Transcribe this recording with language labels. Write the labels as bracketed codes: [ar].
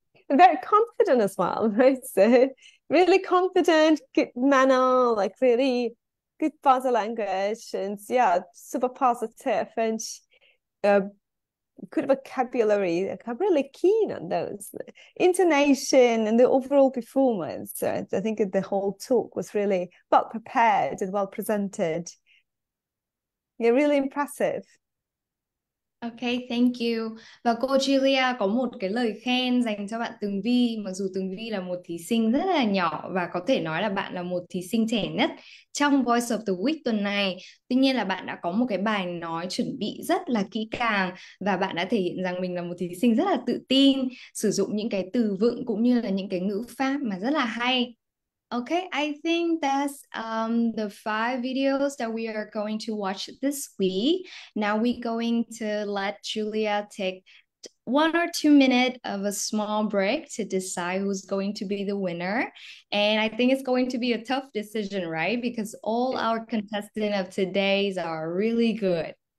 [en] Very confident as well, right? So really confident, good manner, like really good body language, and yeah, super positive, and good vocabulary. Like, I'm really keen on those intonation and the overall performance. So I think the whole talk was really well prepared and well presented. Yeah, really impressive. Okay, thank you. [vi] Và cô Julia có một cái lời khen dành cho bạn Tường Vi. Mặc dù Tường Vi là một thí sinh rất là nhỏ và có thể nói là bạn là một thí sinh trẻ nhất trong Voice of the Week tuần này. Tuy nhiên là bạn đã có một cái bài nói chuẩn bị rất là kỹ càng và bạn đã thể hiện rằng mình là một thí sinh rất là tự tin, sử dụng những cái từ vựng cũng như là những cái ngữ pháp mà rất là hay. [en] Okay, I think that's the 5 videos that we are going to watch this week. Now we're going to let Julia take 1 or 2 minutes of a small break to decide who's going to be the winner. And I think it's going to be a tough decision, right? Because all our contestants of today's are really good.